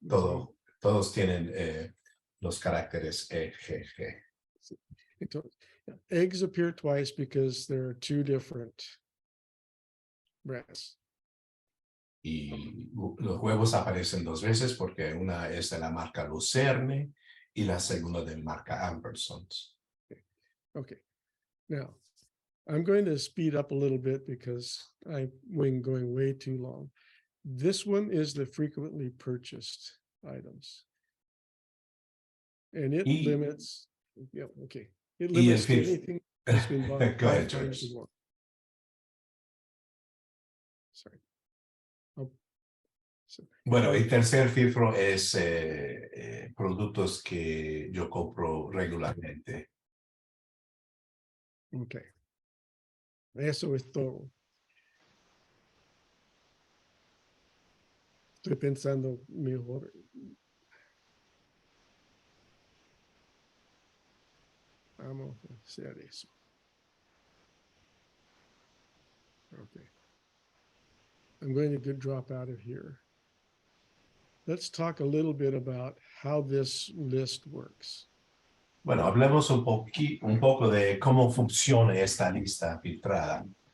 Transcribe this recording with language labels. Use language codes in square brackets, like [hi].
[es] Todos tienen los caracteres E, G, G. [en] Eggs appear twice because there are two different brands. [es] Y los huevos aparecen dos veces porque una es de la marca Lucerne y la segunda de la marca Ampersons. [en] Okay. Now, I'm going to speed up a little bit because I'm going way too long. This one is the frequently purchased items. And it limits, yeah, okay. It limits to anything that's been bought Go ahead, 5 times George. or more. Sorry. [es] Bueno, el tercer filtro es productos que yo compro regularmente. Okay. Eso es todo. Estoy pensando mejor. Vamos a hacer eso. Okay. [en] I'm going to drop out of here. Let's talk a little bit about how this list works. [es] Bueno, hablemos un poco de cómo funciona esta lista filtrada.